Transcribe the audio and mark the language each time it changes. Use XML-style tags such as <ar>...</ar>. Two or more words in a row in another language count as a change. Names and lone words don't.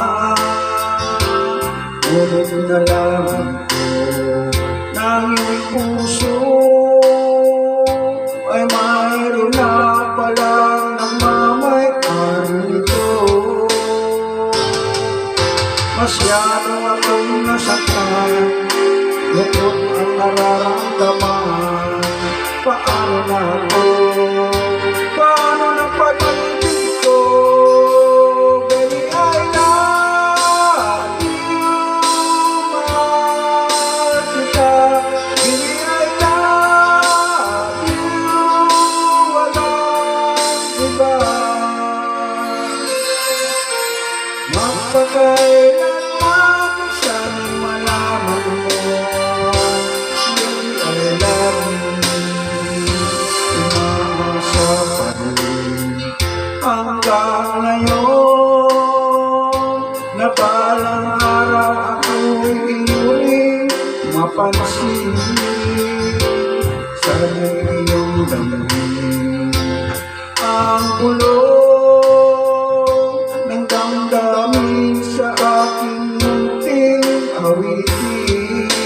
<tl>Ngunit nalaman ko ng iyong puso ay mayroon na palang nagmamay-ari nito. Masyado akong nasaktan, lungkot ang nararamdaman. Paano na ako? Paano na pag-ibig ko?</tl> <en>Baby, I love you,</en> <tl>mahal kita.</tl> <en>Baby, I love you,</en> <tl>walang iba. Magpakailanman sana'y malaman mo,</tl> <en>baby, I love you.</en> <tl>Hanggang ngayon na balang araw ako'y inyong mapansin. Sana'y iyong damdamin ang bulong ng damdamin sa aking munting awitin.</tl>